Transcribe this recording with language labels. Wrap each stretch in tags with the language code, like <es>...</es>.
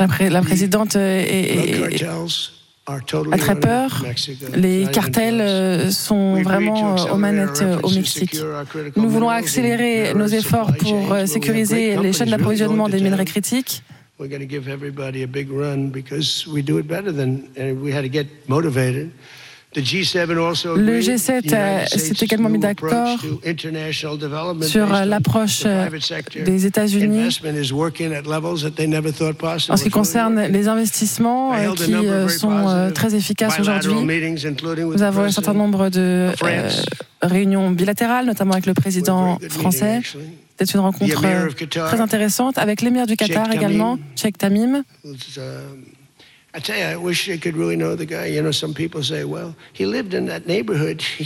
<fr>La présidente a très peur. Les cartels sont vraiment aux manettes au Mexique. Nous voulons accélérer nos efforts pour sécuriser les chaînes d'approvisionnement des minerais critiques.</fr> <en>We're going to give everybody a big run because we do it better than and we had to get motivated.</en> <fr>Le G7 s'est également mis d'accord sur l'approche des États-Unis en ce qui concerne les investissements qui sont très efficaces aujourd'hui. Nous avons un certain nombre de réunions bilatérales, notamment avec le président français. C'est une rencontre très intéressante avec l'émir du Qatar également, Sheikh Tamim.</fr> <en>I tell you, I wish I could really know the guy. You know, some people say, "Well, he lived in that neighborhood."</en>